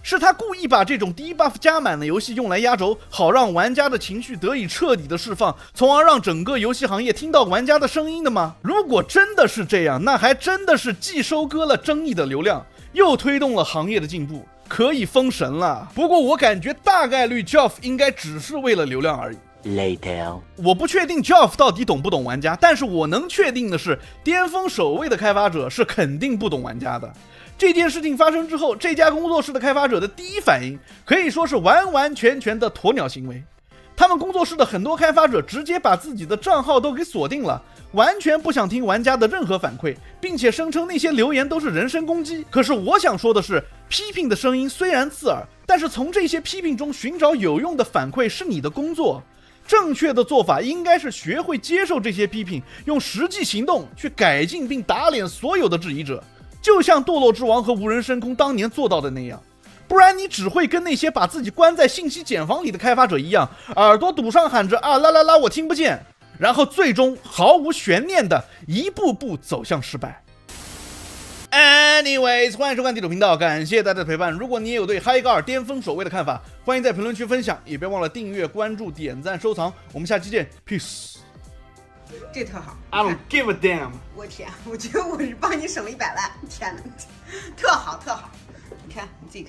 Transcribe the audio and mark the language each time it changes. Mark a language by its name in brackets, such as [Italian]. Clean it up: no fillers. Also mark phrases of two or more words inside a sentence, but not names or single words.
[Chinese] 是他故意把這種低 buff 加滿的遊戲用來壓軸，好讓玩家的情緒得以徹底的釋放，從而讓整個遊戲行業聽到玩家的聲音的嗎？如果真的是這樣，那還真的是既收割了爭議的流量，又推動了行業的進步，可以封神了。不過我感覺大概率 Geoff 應該只是為了流量而已。 [English] Later， [Chinese] 我不確定 Geoff 到底懂不懂玩家，但是我能確定的是，巔峰守衛的開發者是肯定不懂玩家的。這件事情發生之後，這家工作室的開發者的第一反應可以說是完完全全的鴕鳥行為。他們工作室的很多開發者直接把自己的賬號都給鎖定了，完全不想聽玩家的任何反饋，並且聲稱那些留言都是人身攻擊。可是我想說的是，批評的聲音雖然刺耳，但是從這些批評中尋找有用的反饋是你的工作。正確的做法應該是學會接受這些批評，用實際行動去改進並打臉所有的質疑者，就像墮落之王和無人深空當年做到的那樣。不然你只會跟那些把自己關在信息茧房裡的開發者一樣，耳朵堵上喊着啊啦啦啦我聽不見，然後最終毫無懸念的一步步走向失敗。Anyways， 歡迎收看地主頻道，感謝大家的陪伴。如果你也有對嗨格爾巔峰守衛的看法，歡迎在評論區分享，也別忘了訂閱、關注、點讚、收藏。我們下期見 ，Peace。這特好 [English] I don't give a damn。 [Chinese] 我天，我覺得我是幫你省了100万，天哪，特好特好。你看，你自己看。